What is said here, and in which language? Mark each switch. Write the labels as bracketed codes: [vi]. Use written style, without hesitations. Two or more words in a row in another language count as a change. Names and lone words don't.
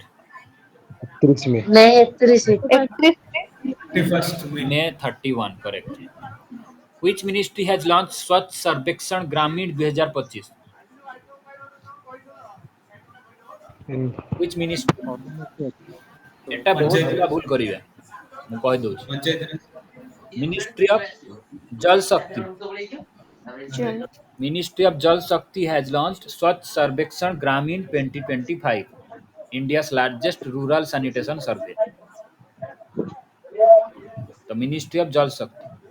[en] 31 में. May 31. 31st May. May 31, correct. Which ministry has launched Swachh Sarvekshan Gramin 2025? Which ministry? [or] ଏଟା ବହୁତ ପିଲା ଭୁଲ କରିବେ ମୁ କହି ଦଉଛ. [en] पंचायत राज. Ministry of Jal Shakti. Jal. Ministry of Jal Shakti has launched Swachh Sarvekshan Gramin 2025, India's largest rural sanitation survey. The Ministry of Jal Shakti.